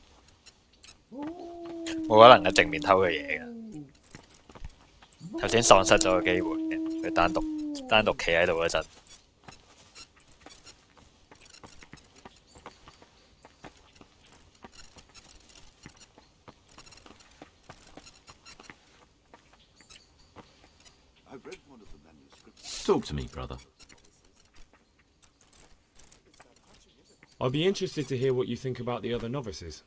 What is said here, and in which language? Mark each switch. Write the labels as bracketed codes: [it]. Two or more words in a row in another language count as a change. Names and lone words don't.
[yue] 冇可能喺正面偷佢嘢嘅。頭先喪失咗個機會嘅，佢單獨企喺度嗰陣。 [en] Talk to me, brother. I'd be interested to hear what you think about the other novices.